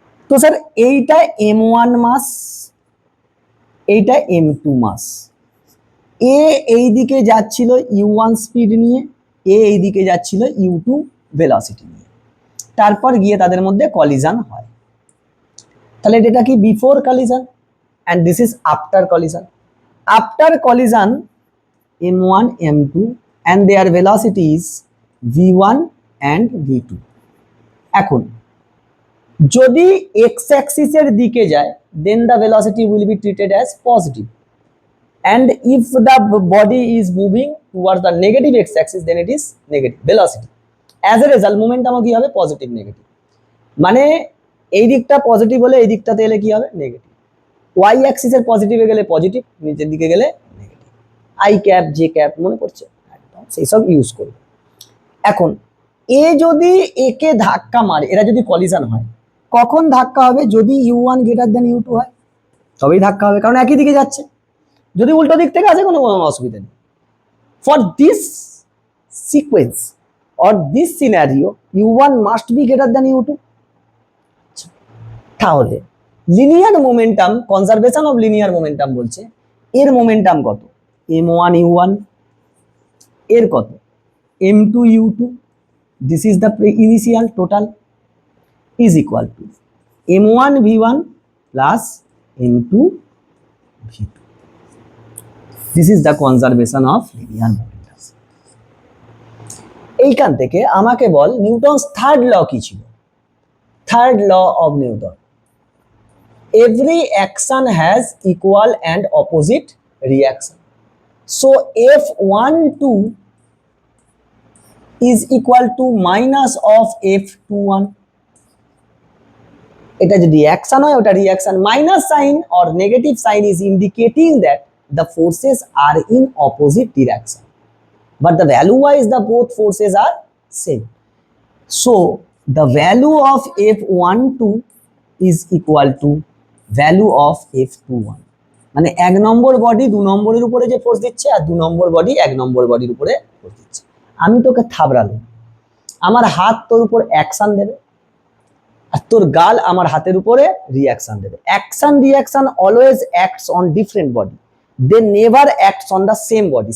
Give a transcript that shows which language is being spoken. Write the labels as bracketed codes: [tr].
[bn] তো স্যার এইটা m1 মাস, এইটা m2 মাস। এ এই দিকে যাচ্ছিল u1 স্পিড নিয়ে, এ এই দিকে যাচ্ছিল u2 ভেলোসিটি নিয়ে, তারপর গিয়ে তাদের মধ্যে কলিজন হয়। তাহলে এটা কি [en] Before collision and this is after collision. After collision m1 m2 and their velocities v1 and v2। [bn] এখন যদি x axis এর দিকে যায় [en] then the velocity will be treated as positive, and if the body is moving towards the negative x axis then it is negative velocity। as a result momentum [bn] কি হবে? Positive negative, মানে এই দিকটা positive হলে এই দিকটাতে এলে কি হবে? নেগেটিভ। y axis এর পজিটিভে গেলে পজিটিভ, নিচের দিকে গেলে negative. I cap J cap মনে পড়ছে, একদম সেই সব ইউজ করবে। এখন এ যদি একে ধাক্কা মারে, এরা যদি কলিজন হয়, কখন ধাক্কা হবে? যদি u1 গ্রেটার দেন u2 হয়, তবেই ধাক্কা হবে, কারণ একই দিকে যাচ্ছে। যদি উল্টো দিক থেকে আসে কোনো অসুবিধা নেই। [en] For this sequence or this scenario u1 must be greater than u2। [bn] তাহলে linear momentum, conservation of linear momentum বলছে এর মোমেন্টাম কত? [en] m1 u1, [bn] এর কত? [en] m2 u2, this is the initial total is equal to m1 v1 plus m2 v2। this is the conservation of linear momentum। [bn] এইখান থেকে আমাকে বল Newton's third ল কি ছিল? [en] Third law of Newton, every action has equal and opposite reaction, so F12 is equal to minus of F21। [bn] এটা যদি reaction হয় ওটা reaction, [en] Minus sign or negative sign is indicating that the forces are in opposite direction, but the value wise the both forces are same, so the value of F12 is equal to value of F21। [bn] মানে এক নম্বর body দু নম্বরের উপরে যে force দিচ্ছে আর দু নম্বর body এক নম্বর বডির উপরে ফোর্স দিচ্ছে। আমি তোকে থাবড়ালাম, আমার হাত তোর উপর অ্যাকশন দেবে আর তোর গাল আমার হাতের উপরে রিঅ্যাকশন দেবে। [en] Action reaction always acts on different body, they never acts on the same body.